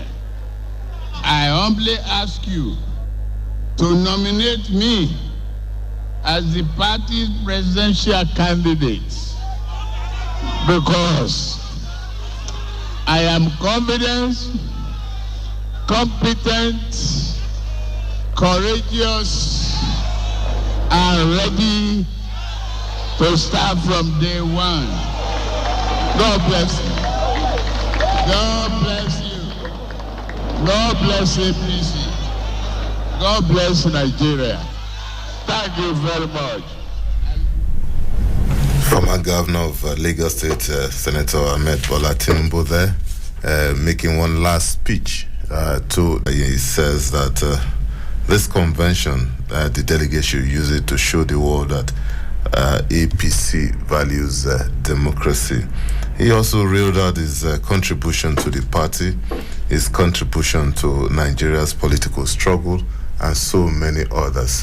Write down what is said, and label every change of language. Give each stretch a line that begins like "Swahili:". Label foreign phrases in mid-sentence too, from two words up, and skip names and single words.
English: I humbly ask you to nominate me as the party's presidential candidate because I am confident, competent, courageous, and ready to start from day one. God bless you. God bless you. God bless APC. God bless Nigeria. Thank you very much. Former Governor of Lagos State, Senator Ahmed Bola Tinubu there, making one last speech. He says that this convention, the delegates should use it to show the world that APC values democracy. He also reeled out his contribution to the party, his contribution to Nigeria's political struggle, and so many others.